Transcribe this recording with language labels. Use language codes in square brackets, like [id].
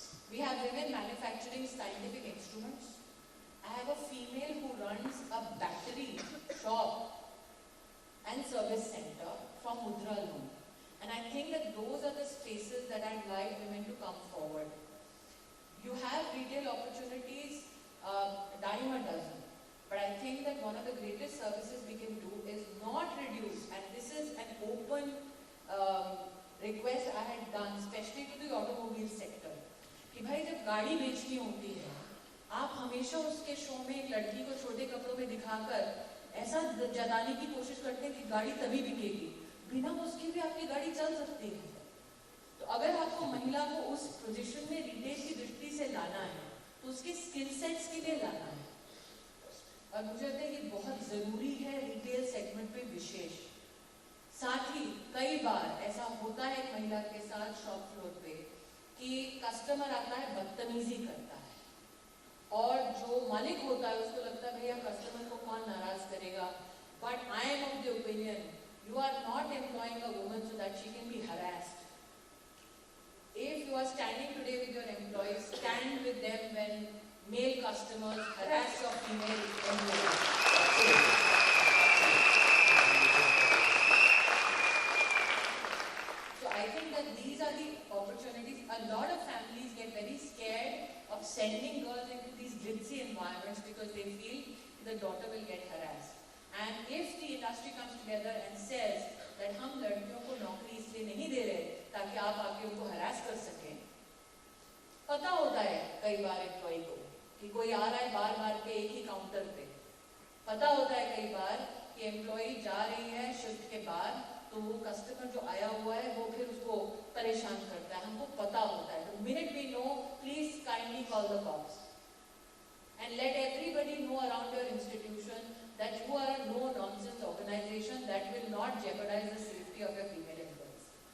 [en] We have women manufacturing scientific instruments. I have a female who runs a battery shop and service center from Mudra Loan. And I think that those are the spaces that I'd like women to come forward. You have retail opportunities, dime a dozen. But I think that one of the greatest services we can do is not reduce, and this is an open request I had done, especially to the automobile sector, [hi] कि भाई जब गाड़ी बेचनी होती है, आप हमेशा उसके शो में एक लड़की को छोटे कपड़ों में दिखाकर ऐसा जताने की कोशिश करते हैं कि गाड़ी तभी बिकेगी, बिना उसके भी आपकी गाड़ी चल सकती है। तो अगर आपको महिला को उस पोजीशन में रिटेल की दृष्टि से लाना है, तो उसके स्किल सेट्स के लिए लाना है। और मुझे लगता है ये बहुत जरूरी है रिटेल सेगमेंट पे विशेष। साथ ही कई बार ऐसा होता है एक महिला के साथ शॉप फ्लोर पे कि कस्टमर आता है, बदतमीजी करता है, और जो मालिक होता है उसको लगता है भैया कस्टमर को कौन नाराज करेगा। [en] But I am of the opinion, you are not employing a woman so that she can be harassed. If you are standing today with your employees, stand with them when male customers harass your female employees. So I think that these are the opportunities. A lot of families get very scared of sending girls into these glitzy environments because they feel the daughter will get harassed. And if the industry comes together and says that [hi] हम लड़कियों को नौकरी इसलिए नहीं दे रहे ताकि आप आके उनको हरास कर सकें, पता होता है कई बार एम्प्लॉय को कि कोई आ रहा है बार बार के एक ही काउंटर पे, पता होता है कई बार कि एम्प्लॉय जा रही है शिफ्ट के बाद तो वो कस्टमर जो आया हुआ है वो फिर उसको परेशान करता है, हमको पता होता है। [en] The minute we know, please kindly call the cops and let everybody know around your institution that you are a no-nonsense organization that will not jeopardize the safety of your female employees.